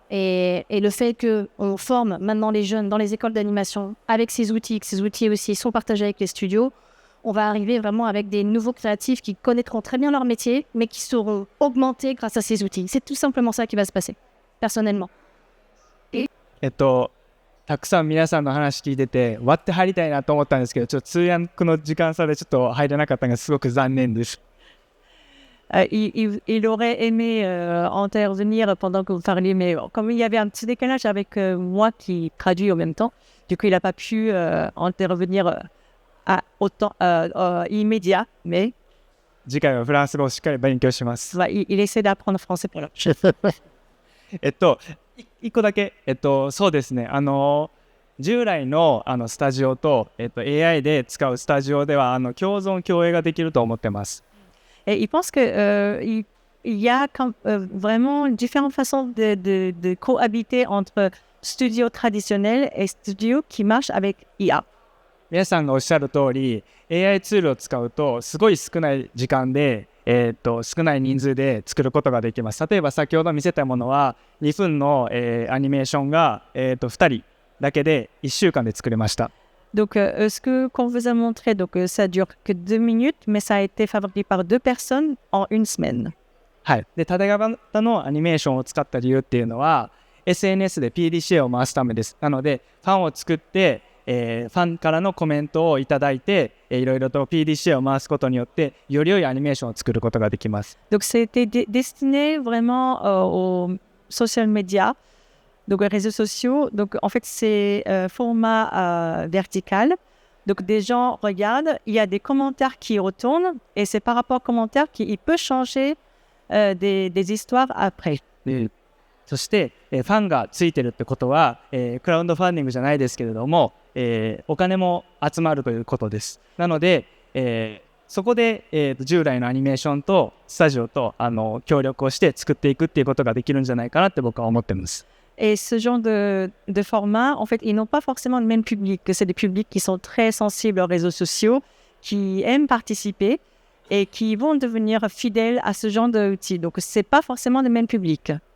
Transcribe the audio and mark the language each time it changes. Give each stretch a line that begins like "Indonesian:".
French: Et le fait qu'on forme maintenant les jeunes dans les écoles d'animation avec ces outils, que ces outils aussi sont partagés avec les studios, on va arriver vraiment avec des nouveaux créatifs qui connaîtront très bien leur métier, mais qui seront augmentés grâce à ces outils. C'est tout simplement ça qui va se passer, personnellement.
Japanese: たくさん皆さんの話聞いてて割って入りたいなと思ったんですけど、ちょっと通訳の時間差でちょっと入れなかったのがすごく残念です。
French: Il aurait aimé intervenir pendant que vous parliez, mais comme il y avait un petit décalage avec moi qui traduis en même temps, du coup il n'a pas pu intervenir autant immédiat, mais
Japanese: 次回はフランス語をしっかり勉強します。
French: il essaie d'apprendre français pour la prochaine.
Japanese: 一個だけ、そうですね、従来のスタジオと、AI で使うスタジオでは共存共栄ができると思ってます。
French: Et il pense qu'il il y a vraiment différentes façons de cohabiter entre studio traditionnel et studio qui marche avec IA.
Japanese: 皆さんがおっしゃる通り AI ツールを使うとすごい少ない時間で、少ない人数で作ることができます。例えば先ほど見せたものは2分の、アニメーションが、2人だけで1週間で作れました。
French: Donc, ce qu'on vous a montré, donc, ça dure que 2 minutes, mais ça a été fabriqué par 2 personnes en 1 semaine.
Japanese: はい。で、縦型のアニメーションを使った理由っていうのは SNS で PDCA を回すためです。なのでファンを作って、ファンからのコメントをいただいて、いろいろと PDCA を回すことによってより良いアニメーションを作ることができます。
French: Donc, c'était destiné vraiment aux social media, donc aux réseaux sociaux. Donc, en fait, c'est format vertical. Donc, des gens regardent, il y a des commentaires qui retournent et c'est par rapport aux commentaires qu'il peut changer des histoires après.
Japanese: そして、ファンがついてるってことは、クラウドファンディングじゃないですけれども、お金も集まるということです。なので、そこで、従来のアニメーションとスタジオと協力をして作っていくっていうことができるんじゃないかなって僕は思ってます。
French: Et ce genre de format, en fait, ils n'ont pas forcément le même public. C'est des publics qui sont très sensibles aux réseaux sociaux, qui aiment participer et qui vont devenir fidèles à ce genre d'outils. Donc, ce n'est pas forcément le même public.